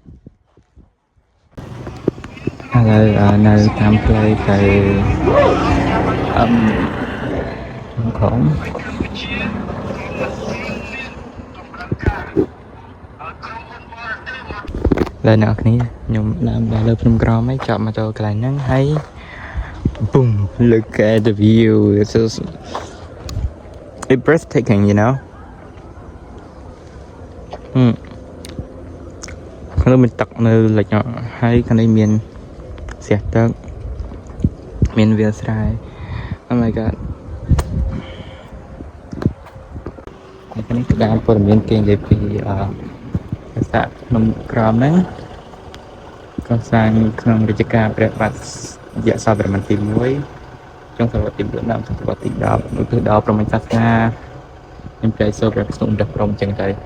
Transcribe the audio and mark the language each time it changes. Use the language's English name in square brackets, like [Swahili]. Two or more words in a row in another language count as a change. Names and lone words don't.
[Khmer] ឥឡូវនៅតាមផ្លូវទៅក្រុងលើអ្នកគ្នាខ្ញុំដើរលើភ្នំក្រោមហើយចាប់មកចូលកន្លែងហ្នឹងហើយ [English] boom look at the view it's breathtaking you know [Khmer] ខាងលើមានទឹកនៅលិចហើយខាងនេះមានស្រះទឹកមានវាលស្រែ [English] Oh my god [Khmer] ហើយខាងនេះគឺបានព័ត៌មានគេនិយាយពីប្រាសាទភ្នំក្រោមហ្នឹងកសាងក្នុងរជ្ជកាលព្រះបាទយសវរ្ម័នទី1ចុងសតវត្សទី9ដល់សតវត្សទី10នោះគឺដល់ព្រហ្មញ្ញសាសនាមានព្រះសូរព្រះវិស្ណុព្រះព្រហ្មអញ្ចឹងទៅ